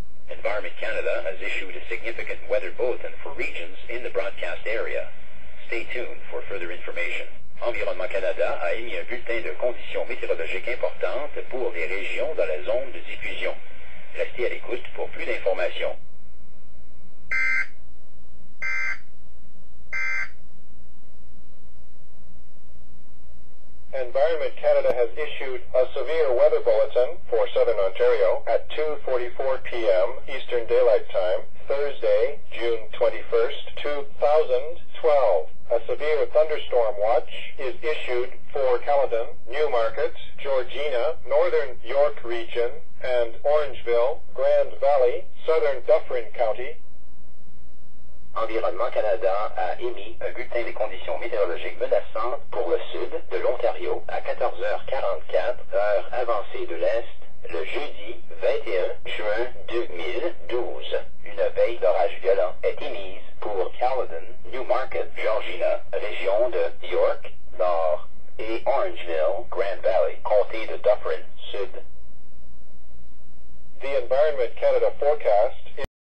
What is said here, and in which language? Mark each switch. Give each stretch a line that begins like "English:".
English: Environment Canada has issued a significant weather bulletin for regions in the broadcast area. Stay tuned for further information.
French: Environnement Canada a émis un bulletin de conditions météorologiques importantes pour les régions dans la zone de diffusion. Restez à l'écoute pour plus d'informations.
English: Environment Canada has issued a severe weather bulletin for Southern Ontario at 2:44 p.m. Eastern Daylight Time, Thursday, June 21st, 2012. A severe thunderstorm watch is issued for Caledon, Newmarket, Georgina, Northern York Region, and Orangeville, Grand Valley, Southern Dufferin County.
French: Environnement Canada a émis un bulletin des conditions météorologiques menaçantes pour le sud de l'Ontario à 14h44, heure avancée de l'Est, le jeudi 21 juin 2012. Une veille d'orage violent est émise pour Caledon, Newmarket, Georgina, région de York, Nord, et Orangeville, Grand Valley, comté de Dufferin, Sud.
English: The Environment Canada forecast is